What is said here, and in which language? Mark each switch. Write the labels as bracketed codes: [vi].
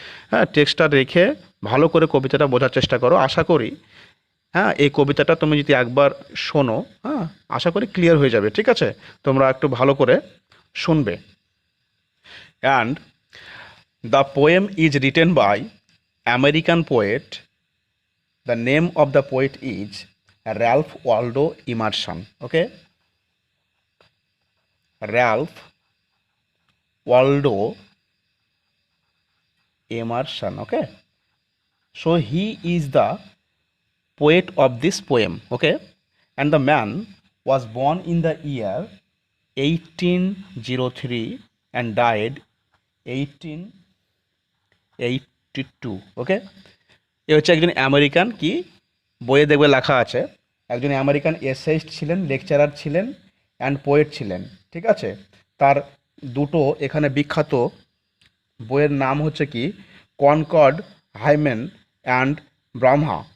[bn] হ্যাঁ, টেক্সটটা রেখে ভালো করে কবিতাটা বোঝার চেষ্টা করো। আশা করি হ্যাঁ, এই কবিতাটা তুমি যদি একবার শোনো, হ্যাঁ, আশা করি ক্লিয়ার হয়ে যাবে। ঠিক আছে, তোমরা একটু ভালো করে শুনবে। [en] And the poem is written by American poet. The name of the poet is Ralph Waldo Emerson. Okay, Ralph Waldo Emerson. Okay, so he is the poet of this poem. Okay, and the man was born in the year 1803 and died 1882. [bn] Okay, এ হচ্ছে একজন American, কি বইয়ে দেখবে লেখা আছে, একজন American essayist ছিলেন, lecturer ছিলেন, অ্যান্ড পোয়েট ছিলেন। ঠিক আছে, তার দুটো এখানে বিখ্যাত বইয়ের নাম হচ্ছে কি কনকর্ড, হাইমেন অ্যান্ড ব্রাহ্মা।